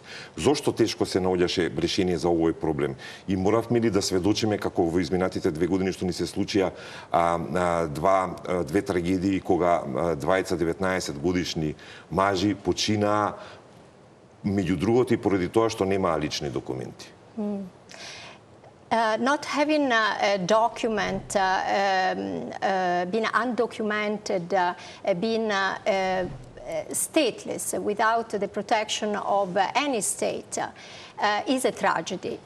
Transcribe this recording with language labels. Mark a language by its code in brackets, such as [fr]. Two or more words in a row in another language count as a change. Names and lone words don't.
[mk] Зошто тешко се наоѓаше решение за овој проблем? И моравме ли да сведочиме како во изминатите 2 години што ни се случија две трагедии кога двајца 19 годишни мажи починаа, меѓу другото и поради тоа што немаа лични документи. [en] Not having a document, being undocumented, being stateless without the protection of any state is a tragedy.